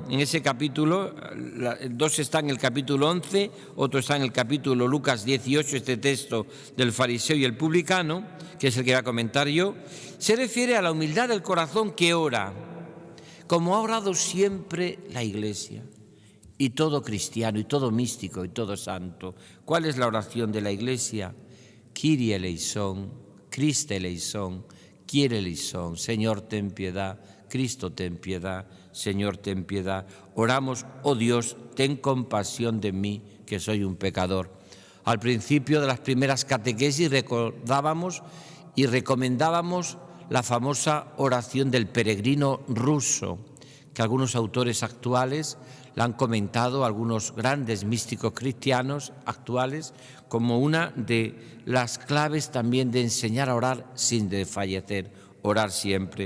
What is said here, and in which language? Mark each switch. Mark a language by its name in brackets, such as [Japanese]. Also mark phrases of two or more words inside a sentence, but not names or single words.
[Spanish] En ese capítulo, dos está en el capítulo 11, otro está en el capítulo Lucas 18, este texto del fariseo y el publicano, que es el que voy a comentar yo, se refiere a la humildad del corazón que ora, como ha orado siempre la Iglesia, y todo cristiano, y todo místico, y todo santo. ¿Cuál es la oración de la Iglesia? [Greek] Kyrie eleison, Christe eleison, Kyrie eleison, [Spanish] Señor ten piedad, Cristo ten piedad, Señor ten piedad. Oramos, oh Dios, ten compasión de mí, que soy un pecador. Al principio de las primeras catequesis recordábamos y recomendábamos la famosa oración del peregrino ruso, que algunos autores actuales la han comentado, algunos grandes místicos cristianos actuales, como una de las claves también de enseñar a orar sin desfallecer, orar siempre.